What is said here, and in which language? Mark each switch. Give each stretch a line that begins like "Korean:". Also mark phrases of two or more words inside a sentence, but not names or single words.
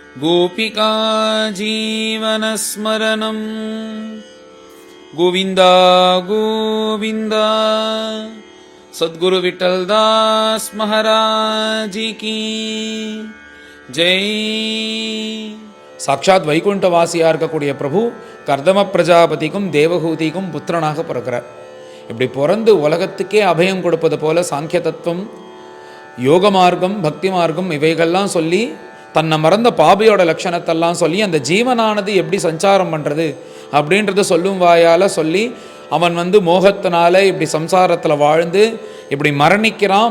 Sanskrit: गोपिका जीवनस्मरणं गोविन्द गोविन्द
Hindi: सद्गुरु विठ्ठलदास महाराज की जय.
Tamil: சாட்சாத் வைகுண்டவாசியாக இருக்கக்கூடிய பிரபு கர்தம பிரஜாபதிக்கும் தேவகூதிக்கும் புத்திரனாக பிறக்கிறார். இப்படி பிறந்து உலகத்துக்கே அபயம் கொடுப்பது போல சாங்கிய தத்துவம், யோக மார்க்கம், பக்தி மார்க்கம் இவைகள்லாம் சொல்லி தன்னை மறந்த பாபியோட லட்சணத்தெல்லாம் சொல்லி அந்த ஜீவனானது எப்படி சஞ்சாரம் பண்ணுறது அப்படின்றத சொல்லும் வாயால் சொல்லி அவன் மோகத்தினால இப்படி சம்சாரத்தில் வாழ்ந்து இப்படி மரணிக்கிறான்.